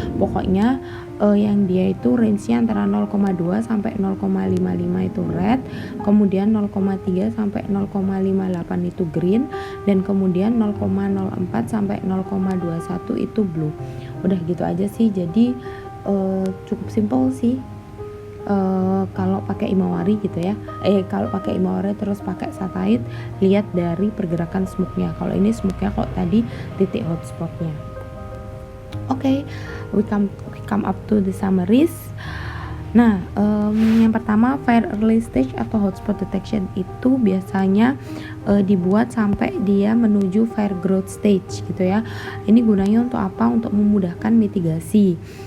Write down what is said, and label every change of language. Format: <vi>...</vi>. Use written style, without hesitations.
<id>Pokoknya yang dia itu range-nya antara 0,2 sampai 0,55 itu red, kemudian 0,3 sampai 0,58 itu green, dan kemudian 0,04 sampai 0,21 itu blue. Udah gitu aja sih. Jadi cukup simple sih kalau pakai Imawari gitu ya. Kalau pakai Imawari terus pakai Satellite, lihat dari pergerakan smoke-nya. Kalau ini smoke-nya kok tadi titik hotspot-nya.</id> <en>Oke, we come up to the summaries.</en> <id>Nah, yang pertama, fire early stage atau hotspot detection itu biasanya dibuat sampai dia menuju fire growth stage gitu ya. Ini gunanya untuk apa? Untuk memudahkan mitigasi.</id>